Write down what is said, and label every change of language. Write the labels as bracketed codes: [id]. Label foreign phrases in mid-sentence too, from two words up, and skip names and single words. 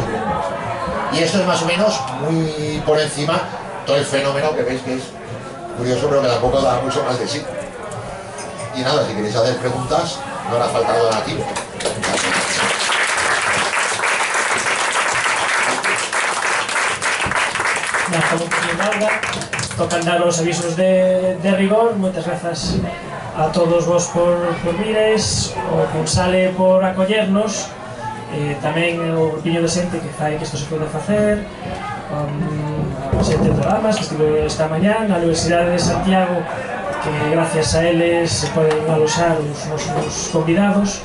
[es] Y esto es más o menos muy por encima todo el fenómeno que veis que es curioso, pero que tampoco da mucho más de sí. Y nada, si queréis hacer preguntas, no hará falta donativo. [gl] Tocan dar os avisos de rigor. Moitas grazas a todos vos por vires, o Cursale por acollernos, tamén o grupiño de xente que fai que isto se pode facer, a xente de Damas que estive esta mañá na Universidade de Santiago, que gracias a eles se poden aloxar os nosos convidados.